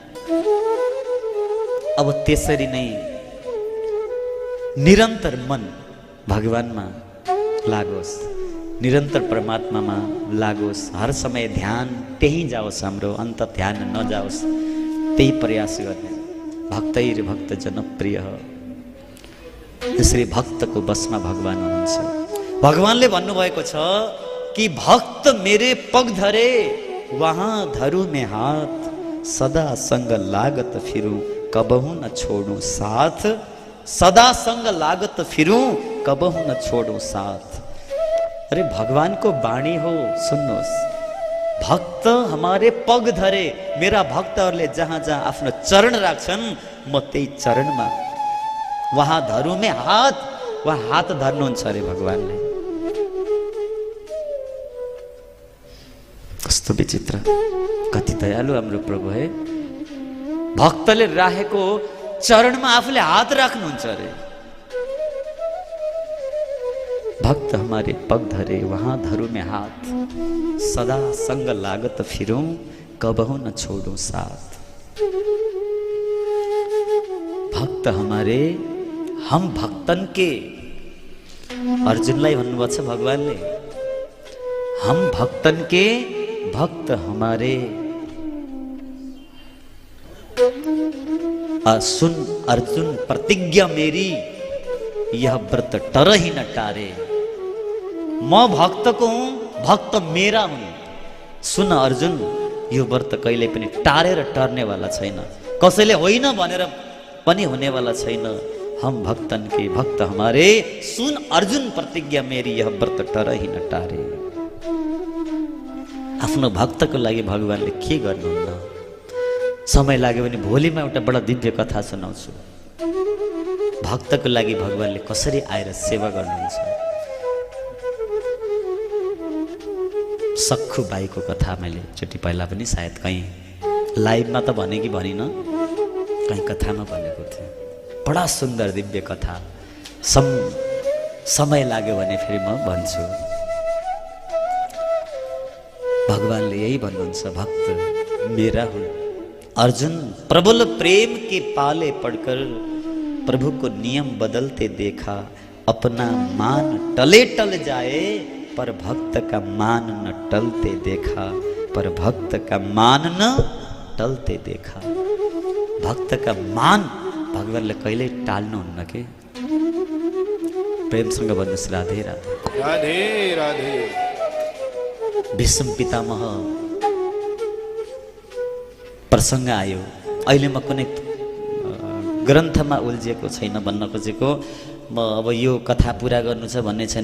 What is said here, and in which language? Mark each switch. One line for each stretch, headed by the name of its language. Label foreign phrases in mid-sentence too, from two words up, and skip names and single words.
Nepali: अब त्यसरी नै निरन्तर मन भगवानमा लागोस्, निरन्तर परमात्मामा लागोस्, हर समय ध्यान त्यही जाओस्, हाम्रो अन्त ध्यान नजाओस्, त्यही प्रयास गर्ने। भक्तैर भक्त जनप्रिय, यसरी भक्तको बसमा भगवान हुनुहुन्छ। भगवानले भन्नुभएको छ कि
Hindi: भक्त मेरे पग धरे वहाँ धरू में हाथ, सदा संग लागत फिरूं कबहू न छोड़ू साथ,
Nepali: सदा संग लागत फिरूं कबहू न छोड़ू साथ। अरे भगवान को वाणी हो, सुन्नुहोस्,
Hindi: भक्त हमारे पग धरे,
Nepali: मेरा भक्तहरूले जहाँ जहाँ आफ्नो चरण राख्छन् म त्यही चरणमा,
Hindi: वहाँ धरू में हात,
Nepali: वहाँ हात धर्नुहुन्छ अरे भगवानले। कस्तो विचित्र, कति दयालु हाम्रो प्रभु है। भक्तले राखेको चरणमा आफूले हात राख्नुहुन्छ अरे।
Hindi: भक्त हमारे पग धरे वहाँ धरू में हाथ, सदा संग लागत फिरूं कबहू न छोड़ू साथ। भक्त हमारे, हम भक्तन के,
Nepali: अर्जुनलाई भन्नुभएको छ भगवानले,
Hindi: हम भक्तन के भक्त हमारे। सुन अर्जुन प्रतिज्ञा मेरी, यह व्रत टर ही न टारे।
Nepali: म भक्तको हुँ, भक्त मेरा हुन्। सुन अर्जुन, यो व्रत कहिले पनि टारेर टर्नेवाला छैन, कसैले होइन भनेर पनि हुनेवाला छैन।
Hindi: हम भक्तन के भक्त हमारे, सुन अर्जुन प्रतिज्ञा मेरी, यह व्रत टर ही न टारे।
Nepali: आफ्नो भक्तको लागि भगवानले के गर्नुहुन्न? समय लाग्यो भने भोलि म एउटा बडा दिव्य कथा सुनाउँछु। भक्तको लागि भगवानले कसरी आएर सेवा गर्नुहुन्छ। सक्खु बाईको कथा मैले एकचोटि पहिला पनि सायद कहीँ लाइभमा त भने कि भनिनँ, कहीँ कथामा भनेको थिएँ। बडा सुन्दर दिव्य कथा, समय लाग्यो भने फेरि म भन्छु। भगवानले यही भन्नुहुन्छ, भक्त मेरा हुन्।
Hindi: अर्जुन प्रबल प्रेम के पाले पड़कर प्रभु को नियम बदलते देखा, अपना मान टले टल जाए पर भक्त का मान न टलते देखा, पर भक्त का मान न टलते देखा। भक्त का मान
Nepali: भगवानले कहिल्यै टाल्नुहुन्न के। प्रेमसँग भन्नुहोस् राधे राधे। राधे राधे। भीष्म पितामह प्रसङ्ग आयो। अहिले म कुनै ग्रन्थमा उल्झिएको छैन भन्न खोजेको, म अब यो कथा पुरा गर्नु छ भन्ने छैन।